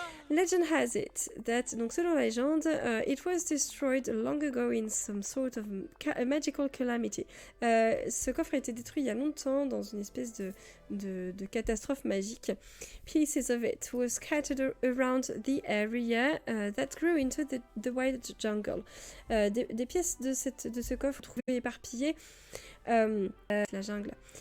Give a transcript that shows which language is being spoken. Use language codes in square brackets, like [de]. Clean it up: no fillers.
[en] Legend has it that, [fr] donc selon la légende, [en] it was destroyed long ago in some sort of magical calamity. [fr] Ce coffre a été détruit il y a longtemps dans une espèce de catastrophe magique. [en] Pieces of it were scattered around the area that grew into the wild jungle. [fr] Des pièces de ce coffre trouvées éparpillées la jungle.